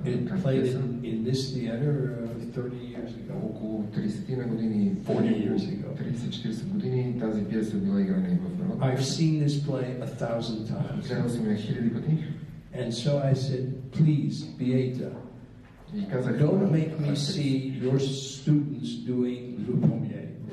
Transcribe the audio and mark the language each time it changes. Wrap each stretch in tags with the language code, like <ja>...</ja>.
<en>It played in this theater 30 years ago.</en> <bg>Около 30 години,</bg> <en>40 years ago.</en> <bg>30-40 години тази пиеса била играна и в Народния.</bg> <en>I've seen this play 1,000 times.</en> <bg>Гледал съм я 1000 пъти.</bg> <en>And so I said, please, Beata, don't make me see your students doing Le Premier.</en>